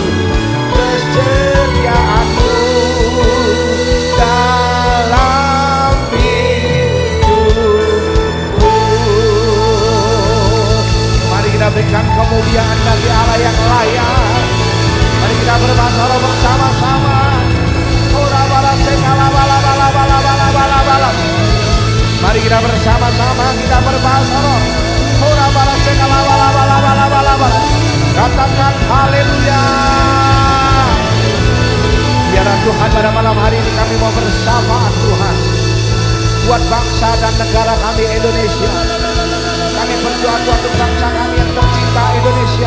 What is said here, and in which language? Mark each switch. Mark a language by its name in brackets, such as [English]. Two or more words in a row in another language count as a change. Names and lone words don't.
[Indonesian] Kesetiaanmu dalam hidupku. Mari kita berikan kemuliaan bagi Allah yang layak. Mari kita berbahasa roh bersama-sama. Ora bala sekala bala bala bala bala bala bala. Mari kita bersama-sama kita berbahasa roh. Ora bala sekala bala bala bala bala bala. Katakan haleluya. Biarlah Tuhan pada malam hari ini kami mau bersama Tuhan buat bangsa dan negara kami Indonesia. Kami berdoa untuk bangsa kami yang tercinta Indonesia.